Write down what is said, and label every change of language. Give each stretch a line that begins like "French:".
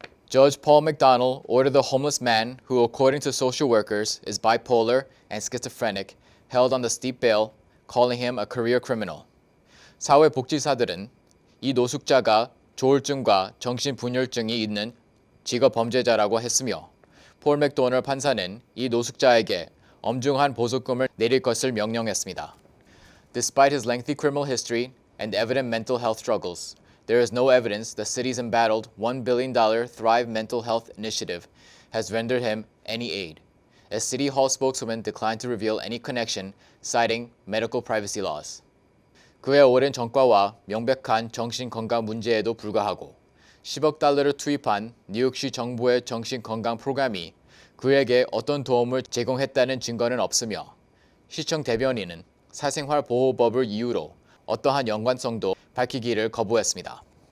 English: Judge Paul McDonald ordered the homeless man who, according to social workers, is bipolar and schizophrenic, held on the steep bail, calling him a career criminal.
Korean: 사회복지사들은 이 노숙자가 조울증과 정신분열증이 있는 직업 범죄자라고 했으며, 폴 맥도널드 판사는 이 노숙자에게 엄중한 보석금을 내릴 것을 명령했습니다.
English: Despite his lengthy criminal history and evident mental health struggles, there is no evidence the city's embattled $1 billion Thrive Mental Health Initiative has rendered him any aid. A City Hall spokeswoman declined to reveal any connection, citing medical privacy laws.
Korean: 그의 오랜 전과와 명백한 정신건강 문제에도 불구하고 $10억 투입한 뉴욕시 정부의 정신건강 프로그램이 그에게 어떤 도움을 제공했다는 증거는 없으며, 시청 대변인은 사생활보호법을 이유로 어떠한 연관성도 밝히기를 거부했습니다.